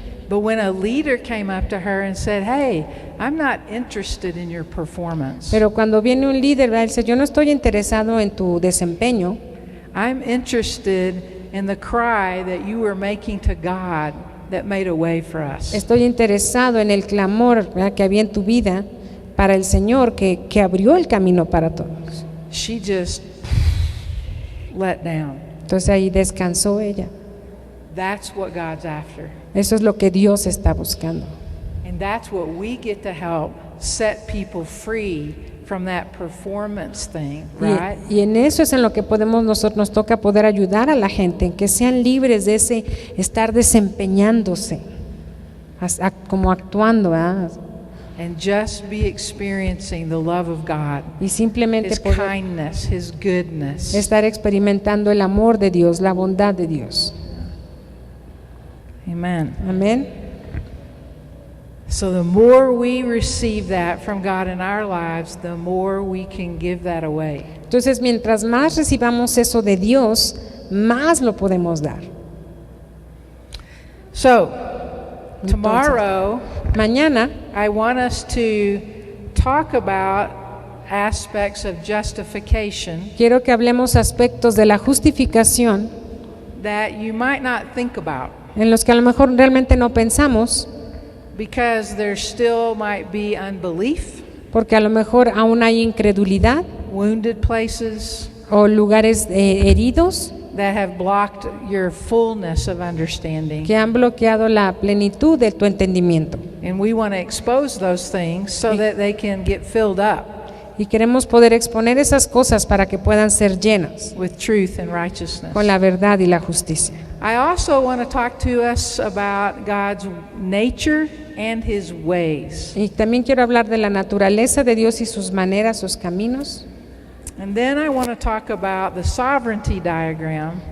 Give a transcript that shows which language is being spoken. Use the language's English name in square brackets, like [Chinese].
[English] But when a leader came up to her and said, "Hey, I'm not interested in your performance. [Spanish] Pero cuando viene un líder, ¿verdad? Él dice, yo no estoy interesado en tu desempeño, [English] I'm interested in the cry that you were making to God that made a way for us." [Spanish] estoy interesado en el clamor, ¿verdad?, que había en tu vida para el Señor, que abrió el camino para todos. [English] She just let down. [Spanish] Entonces ahí descansó ella. [English] That's what God's after. [Spanish] Eso es lo que Dios está buscando. [English] And that's what we get to help set people free from that performance thing, right? [Spanish] Y en eso es en lo que nos toca poder ayudar a la gente, en que sean libres de ese estar desempeñándose, como actuando, ¿verdad? [English] And just be experiencing the love of God, [Spanish] Y simplemente [English] His [Spanish] poder [English] kindness, His goodness. [Spanish] estar experimentando el amor de Dios, la bondad de Dios. [English] Amen. [Spanish] Amén. [English] So the more we receive that from God in our lives, the more we can give that away. [Spanish] Entonces, mientras más recibamos eso de Dios, más lo podemos dar. [English] So, tomorrow, [Spanish] mañana, [English] I want us to talk about aspects of justification [Spanish] quiero que hablemos aspectos de la justificación [English] that you might not think about, [Spanish] en los que a lo mejor realmente no pensamos, [English] because there still might be unbelief, [Spanish] porque a lo mejor aún hay incredulidad [English] wounded places [Spanish] o lugares heridos [English] that have blocked your fullness of understanding. [Spanish] que han bloqueado la plenitud de tu entendimiento. [English] And we want to expose those things so that they can get filled up [Spanish] Y queremos poder exponer esas cosas para que puedan ser llenas [English] with truth and righteousness. [Spanish] con la verdad y la justicia. [English] I also want to talk to us about God's nature and His ways. [Spanish] Y también quiero hablar de la naturaleza de Dios y sus maneras, sus caminos. [English] And then I want to talk about the sovereignty diagram.